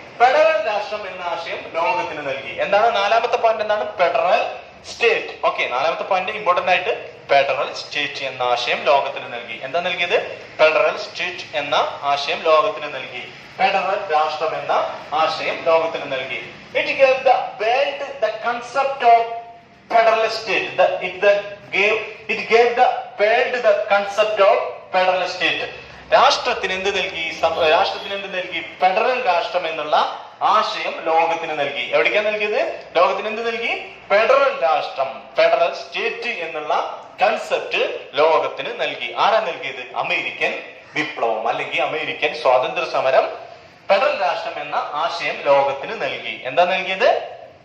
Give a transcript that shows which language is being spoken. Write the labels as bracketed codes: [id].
[ml] Federal രാഷ്ട്രം എന്ന ആശയം ലോകത്തിന് നൽകി. എന്താണ് നാലാമത്തെ പോയിന്റ്? എന്താണ്? Federal state. ഓക്കെ, നാലാമത്തെ പോയിന്റ് ഇമ്പോർട്ടന്റ് ആയിട്ട് ഫെഡറൽ സ്റ്റേറ്റ് എന്ന ആശയം ലോകത്തിന് നൽകി. എന്താ നൽകിയത്? ഫെഡറൽ സ്റ്റേറ്റ് എന്ന ആശയം ലോകത്തിന് നൽകി. ഫെഡറൽ രാഷ്ട്രം എന്ന ആശയം ലോകത്തിന് നൽകി. [en] It gave the world the concept of federal state. It gave the world the concept of federal state. [ml] രാഷ്ട്രത്തിന് എന്ത് നൽകി? രാഷ്ട്രത്തിന് എന്ത് നൽകി? ഫെഡറൽ രാഷ്ട്രം എന്നുള്ള ആശയം ലോകത്തിന് നൽകി. എവിടേക്കാ നൽകിയത്? ലോകത്തിന് എന്ത് നൽകി? ഫെഡറൽ രാഷ്ട്രം, ഫെഡറൽ സ്റ്റേറ്റ് എന്നുള്ള കൺസെപ്റ്റ് ലോകത്തിന് നൽകി. ആരാ നൽകിയത്? അമേരിക്കൻ വിപ്ലവം അല്ലെങ്കിൽ അമേരിക്കൻ സ്വാതന്ത്ര്യ സമരം ഫെഡറൽ രാഷ്ട്രം എന്ന ആശയം ലോകത്തിന് നൽകി. എന്താ നൽകിയത്?